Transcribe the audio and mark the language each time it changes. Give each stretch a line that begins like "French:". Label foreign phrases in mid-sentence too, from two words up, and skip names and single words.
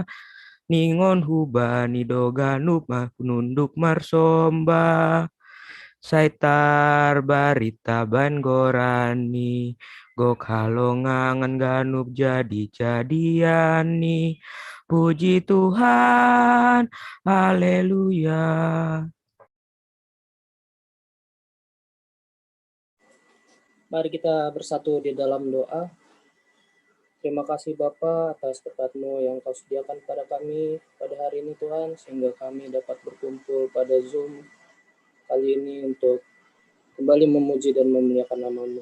Batak Simalungun: Ningon hubani do ganup nunduk marsomba. Saitar barita ban gorani. Gok halongangan ganup jadi-jadiani.
Indonesian: Puji Tuhan, haleluya. Mari kita bersatu di dalam doa. Terima kasih Bapa atas berkat-Mu yang Kau sediakan kepada kami pada hari ini Tuhan, sehingga kami dapat berkumpul pada Zoom kali ini untuk kembali memuji dan memuliakan nama-Mu.